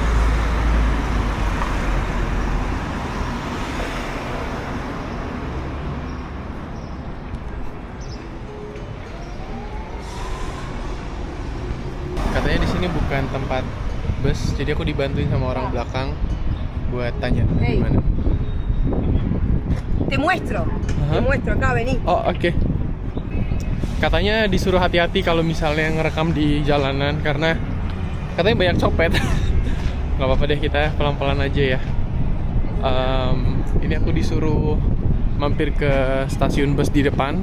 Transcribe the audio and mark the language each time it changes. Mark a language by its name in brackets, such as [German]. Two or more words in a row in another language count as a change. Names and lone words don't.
[Indonesian] Katanya di sini bukan tempat bus, jadi aku dibantuin sama orang belakang buat tanya gimana. [Spanish] Te muestro. Ajá. Te muestro acá, vení. [Indonesian] Oh, oke. Katanya disuruh hati-hati kalau misalnya ngerekam di jalanan karena katanya banyak copet. Nggak apa-apa deh, kita pelan-pelan aja ya. Ini aku disuruh mampir ke stasiun bus di depan.